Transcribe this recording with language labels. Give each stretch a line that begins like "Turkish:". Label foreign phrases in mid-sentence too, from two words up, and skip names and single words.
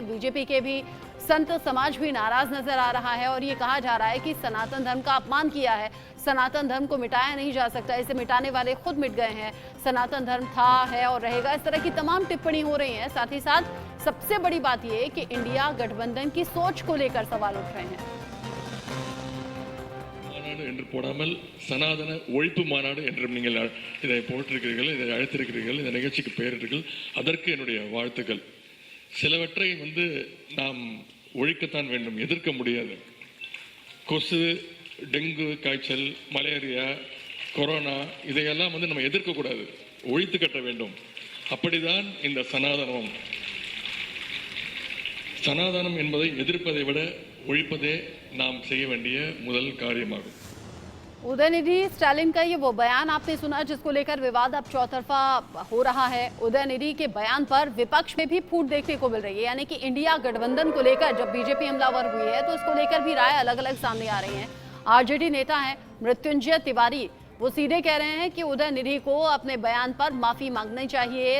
Hindi: बीजेपी के भी संत समाज भी नाराज नजर आ रहा है और ये कहा जा रहा है कि सनातन धर्म का अपमान किया है। सनातन धर्म को मिटाया नहीं जा सकता, इसे मिटाने वाले खुद मिट गए हैं। सनातन धर्म था, है और रहेगा। इस तरह की तमाम टिप्पणी हो रही हैं। साथ ही साथ सबसे बड़ी बात यह है कि इंडिया गठबंधन की सोच को लेकर सवाल उठ रहे हैं।
Tamil: என்று போடாமல் சனாதன ஒழிப்பு மாநாடு என்றும் நீங்கள் இதை போட்டிருக்கிறீர்கள், இதை அழைத்திருக்கிறீர்கள், இந்த நிகழ்ச்சிக்கு பெயரிட்டீர்கள். அதற்கு என்னுடைய வாழ்த்துக்கள். சிலவற்றை நாம் ஒழிக்கத்தான் வேண்டும், எதிர்க்க முடியாது. கொசு, டெங்கு காய்ச்சல், மலேரியா, கொரோனா இதையெல்லாம் நம்ம எதிர்க்க கூடாது, ஒழித்து கட்ட வேண்டும். அப்படிதான் இந்த சனாதனம். சனாதனம் என்பதை எதிர்ப்பதை விட ஒழிப்பதே நாம் செய்ய வேண்டிய முதல் காரியமாகும்.
Hindi: उदयनिधि स्टालिन का ये वो बयान आपने सुना जिसको लेकर विवाद अब चौतरफा हो रहा है। उदयनिधि के बयान पर विपक्ष में भी फूट देखने को मिल रही है, यानी कि इंडिया गठबंधन को लेकर जब बीजेपी हमलावर हुई है तो इसको लेकर भी राय अलग अलग सामने आ रही हैं। आरजेडी नेता हैं मृत्युंजय तिवारी, वो सीधे कह रहे हैं कि उदयनिधि को अपने बयान पर माफी मांगनी चाहिए।